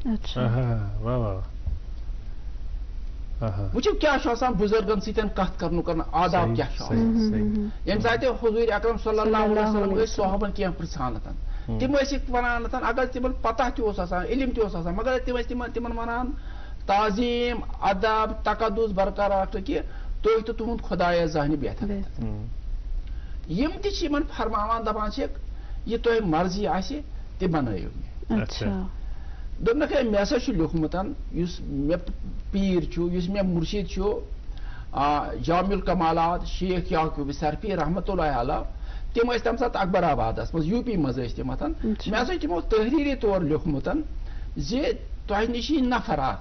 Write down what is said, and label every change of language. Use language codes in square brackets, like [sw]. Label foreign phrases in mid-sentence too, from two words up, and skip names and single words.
[ks] وٕچھِو کیٛاہ چھُ آسان بُزرگن سۭتۍ کتھ کرنُک آداب کیٛاہ چھُ آسان. ییٚمہِ ساتہٕ حضوٗر اکرم صلی اللہ علیہ وسلم ٲسۍ صحابن کینٛہہ پرژھان تِم ٲسِکھ ونان اگر تِمن پتہ تہِ اوس آسان علم تہِ اوس آسان مگر تِم ٲسۍ تِمن ونان تعظیٖم ادب تقدُس برقرار رکھو کہ تُہۍ تہٕ تُہُنٛد خۄدایا زانہِ بہتر. یِم تہِ چھِ یِمن فرماوان دپان چھِکھ یہِ تۄہہِ مرضی آسہِ تہِ بنٲیِو مےٚ. دوٚپنکھ ہے مےٚ ہسا چھُ لیوٗکھمُت یُس مےٚ پیٖر چھُ یُس مےٚ مُرشِد چھُ جامع الکمالات شیخ یعقوب سرفی رحمتہ اللہ علیہ تم ٲسۍ تَمہِ ساتہٕ اکبر آبادس منٛز یوٗ پی منٛز ٲسۍ تِم مےٚ ہسا تِمو تحریٖری طور لیوٗکھمُت زِ تۄہہِ نِش یی نفر اکھ